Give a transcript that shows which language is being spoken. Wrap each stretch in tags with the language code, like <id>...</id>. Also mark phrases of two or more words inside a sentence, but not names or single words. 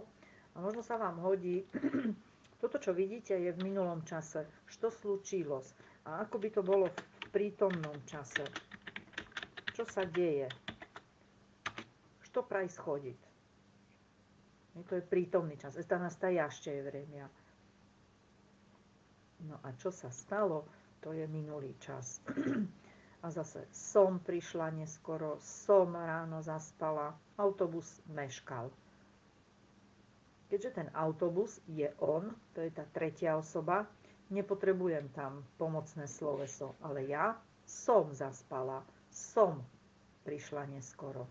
<sk>A možno sa vám hodí, toto, čo vidíte, je v minulom čase.</sk> <ru>Что случилось?</ru> <sk>A ako by to bolo v prítomnom čase? Čo sa deje?</sk> <ru>Что происходит?</ru> <sk>To je prítomný čas.</sk> <ru>Это настоящее время.</ru> <sk>No a čo sa stalo, to je minulý čas. A zase som prišla neskoro, som ráno zaspala, autobus meškal. Keďže ten autobus je on, to je tá tretia osoba, nepotrebujem tam pomocné sloveso, ale ja som zaspala, som prišla neskoro.</sk>